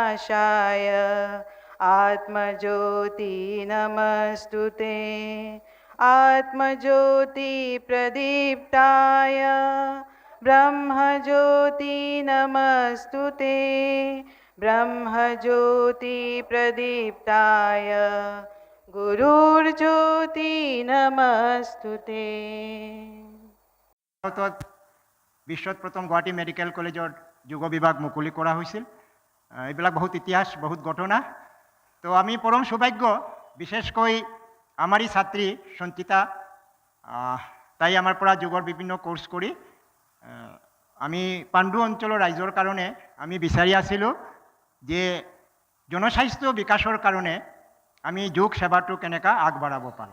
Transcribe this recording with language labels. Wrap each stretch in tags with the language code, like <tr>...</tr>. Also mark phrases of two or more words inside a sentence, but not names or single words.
<sa>विनाशाय आत्मज्योति नमस्तुते आत्मज्योति प्रदीप्ताय ब्रह्मज्योति नमस्तुते ब्रह्मज्योति प्रदीप्ताय गुरुर्ज्योति नमस्तुते।</sa> <as>ভাৰতত বিশ্বত প্ৰথম গুৱাহাটী মেডিকেল কলেজৰ যোগ বিভাগ মুকলি কৰা হৈছিল। এইবিলাক বহুত ইতিহাস, বহুত ঘটনা। তো আমি পৰম সৌভাগ্য, বিশেষকৈ আমাৰেই ছাত্ৰী সঞ্চিতা, তাই আমাৰ পৰা যোগৰ বিভিন্ন কোৰ্চ কৰি আমি পাণ্ডু অঞ্চলৰ ৰাইজৰ কাৰণে আমি বিচাৰি আছিলোঁ যে জনস্বাস্থ্য বিকাশৰ কাৰণে আমি যোগ সেৱাটো কেনেকৈ আগবঢ়াব পাৰোঁ।</as>